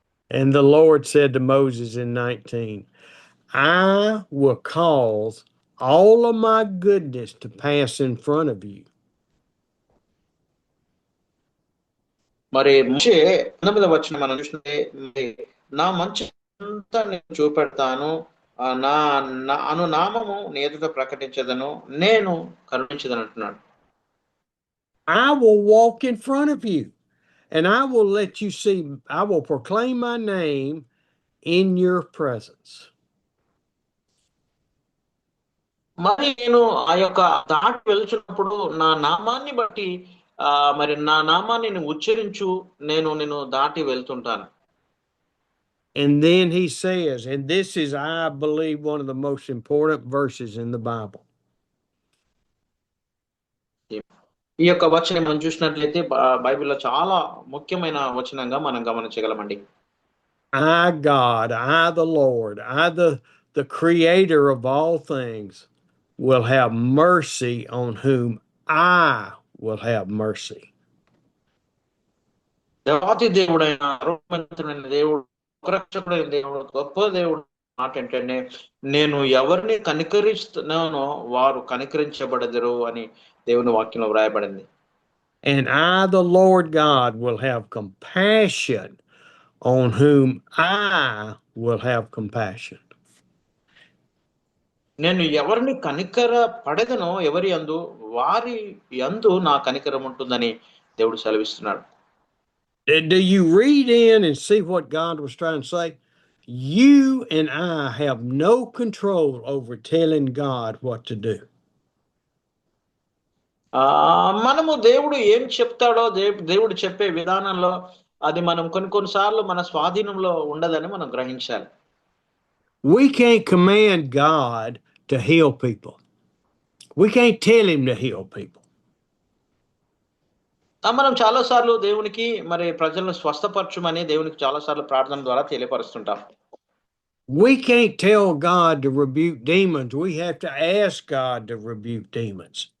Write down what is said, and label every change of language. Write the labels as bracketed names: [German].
[English] And the Lord said to Moses in 19, I will cause all of my goodness to pass in front of you. [Telugu] మరి మోషే 19వ వచనం మనం చూస్తే, నా మంచి అంతా నేను చూపెడతాను, నా నామము నీ ఎదుట ప్రకటించదను, నేను కరుణించదను అంటున్నాడు. [English] I will walk in front of you and I will let you see, I will proclaim my name in your presence. [Telugu] మరి నేను ఆ యొక్క దాటి వెళ్తున్నప్పుడు నా నామాన్ని బట్టి మరి నా నామాన్ని నువ్వు ఉచ్చరించు, నేను దాటి వెళ్తుంటాను. [English] And then he says, and this is, I believe, one of the most important verses in the Bible. [Telugu] ఈ యొక్క వచనం మనం చూసినట్లయితే బైబిల్లో చాలా ముఖ్యమైన వచనంగా మనం గమనించగలమండి. [English] I, God, I, the Lord, I, the creator of all things, will have mercy on whom I will have mercy. [Telugu] దేవాతి దేవుడైన సర్వోన్నతుడైన దేవుడు, రక్షకుడైన దేవుడు, గొప్ప దేవుడు మాట ఏంటంటే, నేను ఎవరిని కనికరిస్తున్నానో వారు కనికరించబడదురు అని దేవుని వాక్యంలో వ్రాయబడింది. [English] And I, the Lord God, will have compassion on whom I will have compassion. [Telugu] నేను ఎవరిని కనికర పడదనో ఎవరి యందు వారి యందు నా కనికరం ఉంటుందని దేవుడు సెలవిస్తున్నాడు. [English] Do you read in and see what God was trying to say? You and I have no control over telling God what to do. [Telugu] మనము దేవుడు ఏం చెప్తాడో దేవుడు చెప్పే విధానంలో అది మనం కొన్నిసార్లు మన స్వాధీనంలో ఉండదని మనం గ్రహించాలి. [English] We can't command God to heal people. We can't tell him to heal people. [Telugu] మనం చాలా సార్లు దేవునికి మరి ప్రజలను స్వస్థపరచుమని దేవునికి చాలా సార్లు ప్రార్థన ద్వారా తెలియపరుస్తుంటాం. [English] We can't tell God to rebuke demons. We have to ask God to rebuke demons.